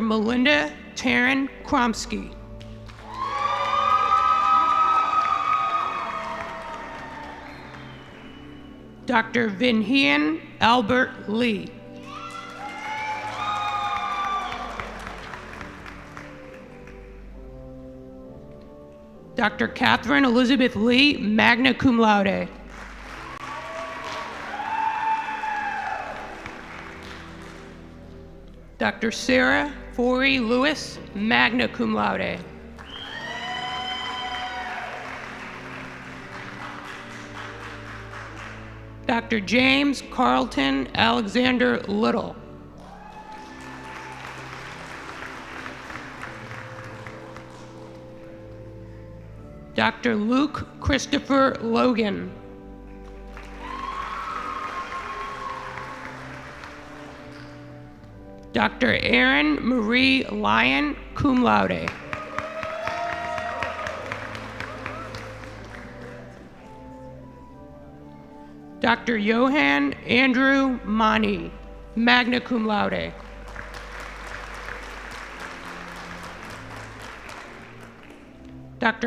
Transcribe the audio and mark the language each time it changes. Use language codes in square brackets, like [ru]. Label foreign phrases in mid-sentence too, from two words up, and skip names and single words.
[en] Melinda Taryn Kromsky. Dr. Vinhian Albert Lee. Dr. Catherine Elizabeth Lee, [la] magna cum laude. [en] Dr. Sarah Forey Lewis, [la] magna cum laude. [en] Dr. James Carlton Alexander Little. Dr. Luke Christopher Logan. Dr. Erin Marie Lyon, [la] cum laude. [en] Dr. Johann Andrew Mani, [la] magna cum laude. [en] Dr.